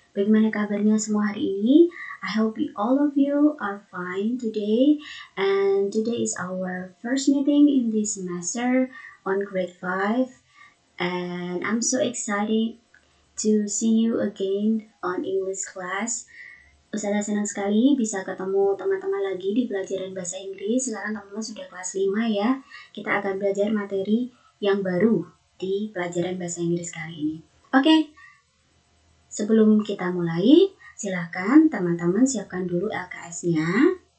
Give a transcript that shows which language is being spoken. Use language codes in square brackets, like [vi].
[id] Bagaimana kabarnya semua hari ini? [en] I hope all of you are fine today. And today is our first meeting in this semester on grade 5. And I'm so excited to see you again on English class. [id] Ustazah senang sekali bisa ketemu teman-teman lagi di pelajaran bahasa Inggris. Sekarang teman-teman sudah kelas 5 ya. Kita akan belajar materi yang baru di pelajaran bahasa Inggris kali ini. Oke, sebelum kita mulai, silakan teman-teman siapkan dulu LKS-nya.